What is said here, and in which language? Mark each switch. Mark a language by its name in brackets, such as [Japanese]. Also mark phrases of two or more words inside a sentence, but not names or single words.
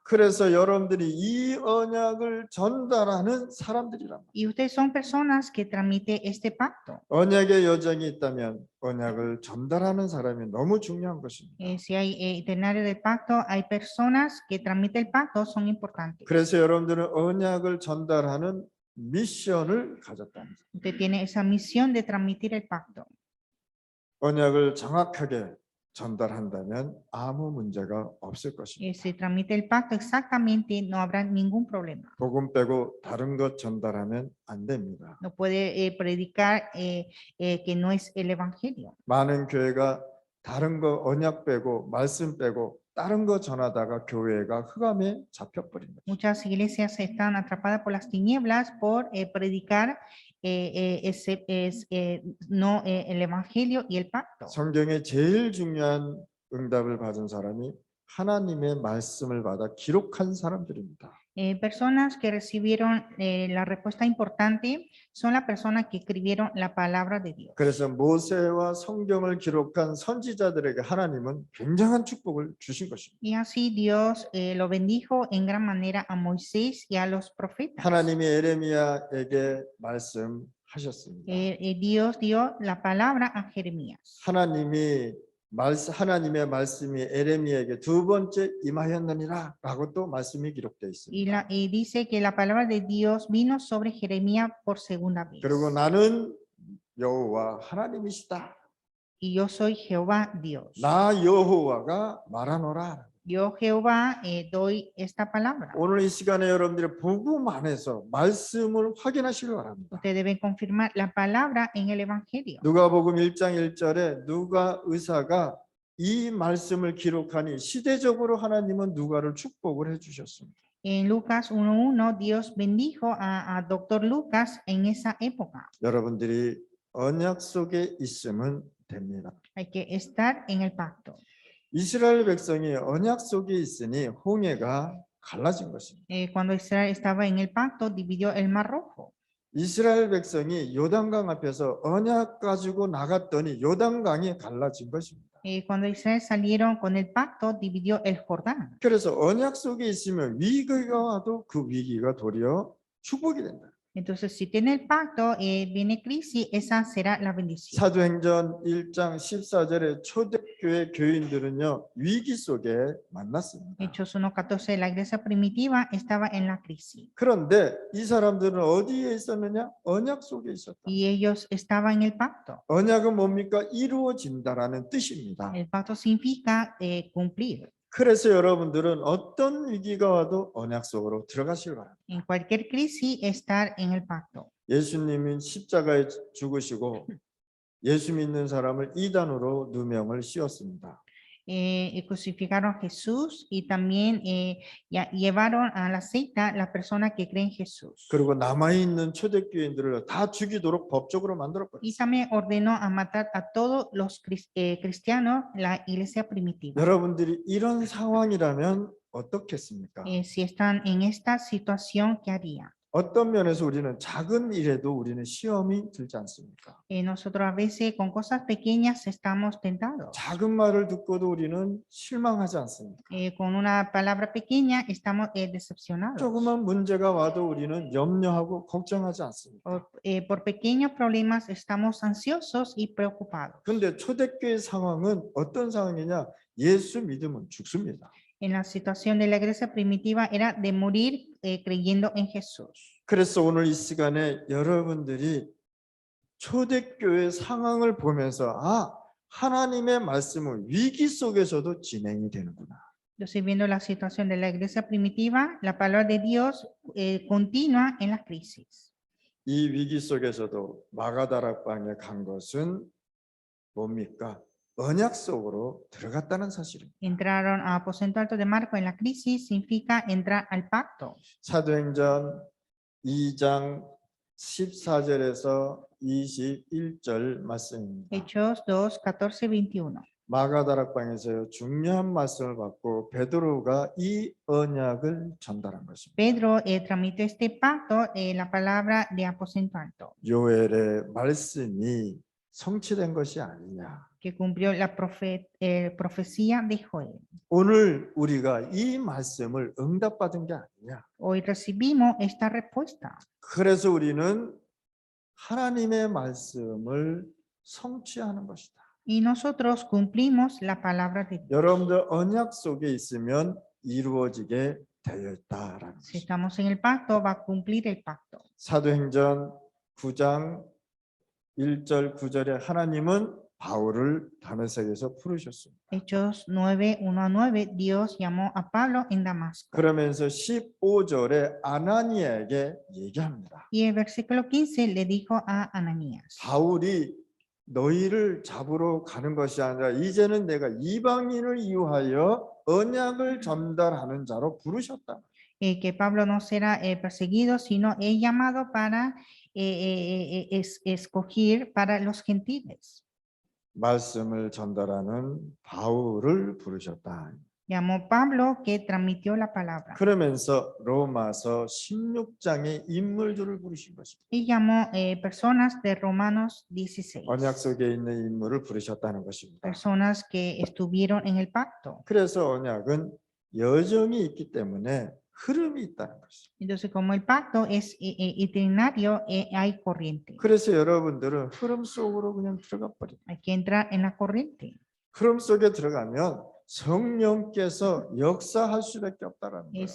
[Korean] 그래서 여러분들이 이 언약을 전달하는 사람들이란 말이에요. [Spanish] Y ustedes son personas que transmiten este pacto. [Korean] 언약의 여정이 있다면 언약을 전달하는 사람이 너무 중요한 것입니다. [Spanish] Si hay itinerario del pacto, hay personas que transmiten el pacto, son importantes. [Korean] 그래서 여러분들은 언약을 전달하는 미션을 가졌답니다. [Spanish] Usted tiene esa misión de transmitir el pacto. [Korean] 언약을 정확하게 전달한다면 아무 문제가 없을 것입니다. [Spanish] Si transmite el pacto exactamente, no habrá ningún problema. [Korean] 복음 빼고 다른 것 전달하면 안 됩니다. [Spanish] No puede predicar que no es el evangelio. [Korean] 많은 교회가 다른 거 언약 빼고 말씀 빼고 다른 거 전하다가 교회가 흑암에 잡혀버립니다. [Spanish] Muchas iglesias están atrapadas por las tinieblas por predicar no el evangelio y el pacto. [Korean] 성경에 제일 중요한 응답을 받은 사람이 하나님의 말씀을 받아 기록한 사람들입니다. [Spanish] Personas que recibieron la respuesta importante son las personas que escribieron la palabra de Dios. [Korean] 그래서 모세와 성경을 기록한 선지자들에게 하나님은 굉장한 축복을 주신 것입니다. [Spanish] Y así Dios lo bendijo en gran manera a Moisés y a los profetas. [Korean] 하나님이 에레미야에게 말씀하셨습니다. [Spanish] Dios dio la palabra a Jeremías. [Korean] 하나님의 말씀이 에레미야에게 두 번째 임하였느니라라고 또 말씀이 기록되어 있습니다. [Spanish] Y dice que la palabra de Dios vino sobre Jeremías por segunda vez. [Korean] 그리고 나는 여호와 하나님이시다. [Spanish] Y yo soy Jehová Dios. [Korean] 나 여호와가 말하노라. [Spanish] Yo Jehová doy esta palabra. [Korean] 오늘 이 시간에 여러분들이 복음 안에서 말씀을 확인하시길 바랍니다. [Spanish] Ustedes deben confirmar la palabra en el evangelio. [Korean] 누가복음 1장 1절에 누가 의사가 이 말씀을 기록하니 시대적으로 하나님은 누가를 축복을 해주셨습니다. [Spanish] En Lucas 1:1, Dios bendijo a Doctor Lucas en esa época. [Korean] 여러분들이 언약 속에 있으면 됩니다. [Spanish] Hay que estar en el pacto. [Korean] 이스라엘 백성이 언약 속에 있으니 홍해가 갈라진 것입니다. [Spanish] Cuando Israel estaba en el pacto, dividió el Mar Rojo. [Korean] 이스라엘 백성이 요단강 앞에서 언약 가지고 나갔더니 요단강이 갈라진 것입니다. [Spanish] Cuando Israel salieron con el pacto, dividió el Jordán. [Korean] 그래서 언약 속에 있으면 위기가 와도 그 위기가 도리어 축복이 된다. [Spanish] Entonces, si tiene el pacto, viene crisis, esa será la bendición. [Korean] 사도행전 1장 14절에 초대교회 교인들은요 위기 속에 만났습니다. [Spanish] Hechos 1:14, la iglesia primitiva estaba en la crisis. [Korean] 그런데 이 사람들은 어디에 있었느냐? 언약 속에 있었다. [Spanish] Y ellos estaban en el pacto. [Korean] 언약은 뭡니까? 이루어진다라는 뜻입니다. [Spanish] El pacto significa cumplir. [Korean] 그래서 여러분들은 어떤 위기가 와도 언약 속으로 들어가시기 바랍니다. [Spanish] En cualquier crisis, estar en el pacto. [Korean] 예수님은 십자가에 죽으시고 예수 믿는 사람을 이단으로 누명을 씌웠습니다. [Spanish] Crucificaron a Jesús y también llevaron a la secta las personas que creen en Jesús. [Korean] 그리고 남아있는 초대교인들을 다 죽이도록 법적으로 [Spanish] Y [Korean] 만들었거든요. [Spanish] también ordenó a matar a todos los cristianos, la iglesia primitiva. [Korean] 여러분들이 이런 상황이라면 어떻겠습니까? [Spanish] Si están en esta situación, ¿qué harían? [Korean] 어떤 면에서 우리는 작은 일에도 우리는 시험이 들지 않습니까? [Spanish] Nosotros a veces con cosas pequeñas estamos tentados. [Korean] 작은 말을 듣고도 우리는 실망하지 않습니까? [Spanish] Con una palabra pequeña estamos decepcionados. [Korean] 조그만 문제가 와도 우리는 염려하고 걱정하지 않습니까? [Spanish] Por pequeños problemas estamos ansiosos y preocupados. [Korean] 근데 초대교회 상황은 어떤 상황이냐? 예수 믿으면 죽습니다. [Spanish] En la situación de la iglesia primitiva era de morir creyendo en Jesús. [Korean] 그래서 오늘 이 시간에 여러분들이 초대교회 상황을 보면서 하나님의 말씀은 위기 속에서도 진행이 되는구나. [Spanish] Entonces, viendo la situación de la iglesia primitiva, la palabra de Dios continúa en la crisis. [Korean] 이 위기 속에서도 마가다락방에 간 것은 뭡니까? 언약 속으로 들어갔다는 사실입니다. [Spanish] Entraron a aposento alto de Marco en la crisis significa entrar al pacto. [Korean] 사도행전 2장 14절에서 21절 말씀입니다. [Spanish] Hechos 2:14-21. [Korean] 마가다락방에서 중요한 말씀을 받고 베드로가 이 언약을 전달한 것입니다. [Spanish] Pedro tramitó este pacto, la palabra de aposento alto, [Korean] 요엘의 말씀이 성취된 것이 아니냐. [Spanish] que cumplió la profecía de Joel. [Korean] 오늘 우리가 이 말씀을 응답받은 게 아니냐. [Spanish] Hoy recibimos esta respuesta. [Korean] 그래서 우리는 하나님의 말씀을 성취하는 것이다. [Spanish] Y nosotros cumplimos la palabra de Dios. [Korean] 여러분들 언약 속에 있으면 이루어지게 되어 있다라는 [Spanish] Si [Korean] 것입니다. [Spanish] estamos en el pacto, va a cumplir el pacto. [Korean] 사도행전 9장 1절 9절에 하나님은 바울을 다메섹에서 부르셨습니다. [Spanish] Hechos 9:1-9, Dios llamó a Pablo en Damasco. [Korean] 그러면서 15절에 아나니에게 얘기합니다. [Spanish] Y el versículo 15 le dijo a Ananías, [Korean] 바울이 너희를 잡으러 가는 것이 아니라 이제는 내가 이방인을 이유하여 언약을 전달하는 자로 부르셨다. [Spanish] que Pablo no será perseguido, sino es llamado para escoger para los gentiles. [Korean] 말씀을 전달하는 바울을 부르셨다. [Spanish] Llamó Pablo que transmitió la palabra. [Korean] 그러면서 로마서 16장의 인물들을 부르신 것입니다. [Spanish] Y llamó personas de Romanos 16. [Korean] 언약 속에 있는 인물을 부르셨다는 것입니다. [Spanish] Personas que estuvieron en el pacto. [Korean] 그래서 언약은 여정이 있기 때문에 흐름이 있다는 것입니다. [Spanish] Entonces, como el pacto es itinerario, hay corriente. [Korean] 그래서 여러분들은 흐름 속으로 그냥 들어가 버립니다. [Spanish] Hay que entrar en la corriente. [Korean] 흐름 속에 들어가면 성령께서 역사할 수밖에 없다라는 거예요.